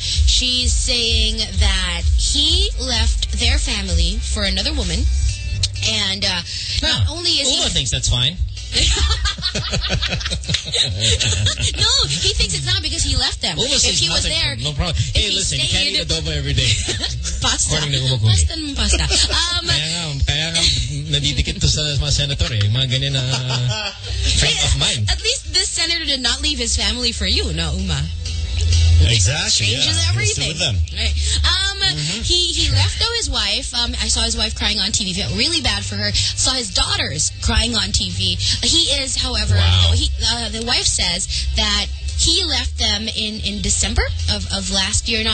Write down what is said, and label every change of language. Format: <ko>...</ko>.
<en>She's saying that he left their family for another woman, and not only is Uma thinks that's fine. No, he thinks it's not because he left them. Uma if he was there, no problem. Hey, listen, you can't eat adobo every day. Pasta. According to Uma</en> <tl>Kuni. Pasta ng pasta. kaya nga, nadidikit to sa mga senator, eh. Mga ganyan na</tl> <en>frame of mind. At least this senator did not leave his family for you, no, Uma? Exactly. Changes yeah. everything. He's still with them. Right. He left though his wife. I saw his wife crying on TV. Felt really bad for her. Saw his daughters crying on TV. He is, however, the wife says that he left them in December of last year.</en>